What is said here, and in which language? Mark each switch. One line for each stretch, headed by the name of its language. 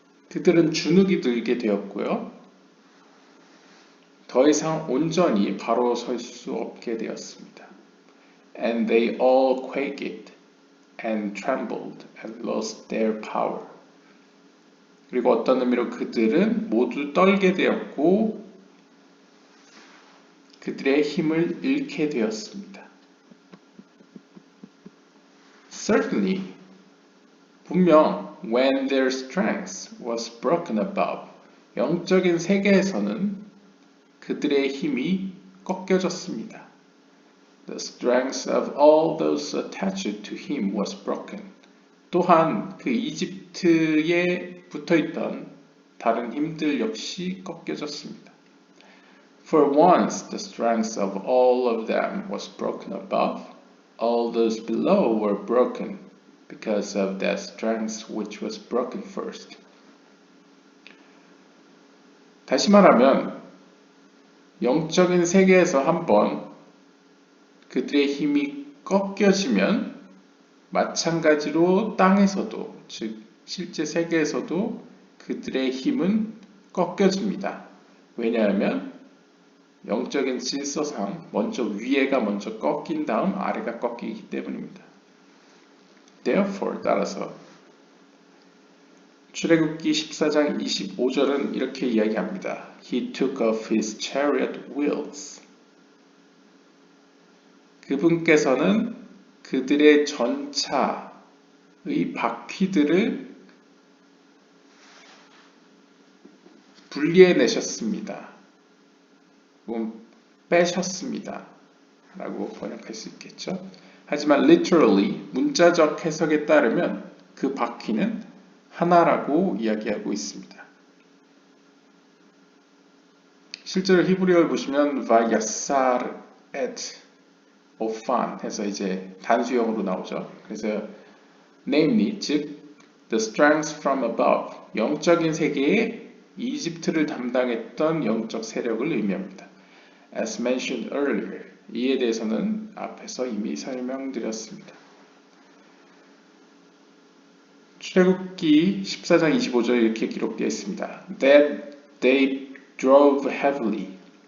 Korean: 그들은 주눅이 들게 되었고요. 더 이상 온전히 바로 설 수 없게 되었습니다.
English: And they all quaked and trembled and lost their power.
Korean: 그리고 어떤 의미로 그들은 모두 떨게 되었고 그들의 힘을 잃게 되었습니다.
English: Certainly,
Korean: 분명
English: when their strength was broken above,
Korean: 영적인 세계에서는 그들의 힘이 꺾여졌습니다.
English: The strength of all those attached to him was broken.
Korean: 또한 그 이집트에 붙어있던 다른 힘들 역시 꺾여졌습니다.
English: For once the strength of all of them was broken above, all those below were broken because of that strength which was broken first.
Korean: 다시 말하면 영적인 세계에서 한번 그들의 힘이 꺾여지면 마찬가지로 땅에서도, 즉 실제 세계에서도 그들의 힘은 꺾여집니다. 왜냐하면 영적인 질서상 먼저 위에가 먼저 꺾인 다음 아래가 꺾이기 때문입니다.
English: Therefore,
Korean: 따라서 출애굽기 14장 25절은 이렇게 이야기합니다.
English: He took off his chariot wheels.
Korean: 그분께서는 그들의 전차의 바퀴들을 분리해내셨습니다. 빼셨습니다. 라고 번역할 수 있겠죠. 하지만
English: literally,
Korean: 문자적 해석에 따르면 그 바퀴는 하나라고 이야기하고 있습니다. 실제로 히브리어를 보시면
Hebrew: vayasar et
Korean: ofan 해서 이제 단수형으로 나오죠. 그래서
English: namely,
Korean: 즉
English: the strength from above,
Korean: 영적인 세계에 이집트를 담당했던 영적 세력을 의미합니다.
English: As mentioned earlier,
Korean: 이에 대해서는 앞에서 이미 설명드렸습니다. 출애굽기 14장 25절에 이렇게 기록되어 있습니다.
English: That they drove heavily.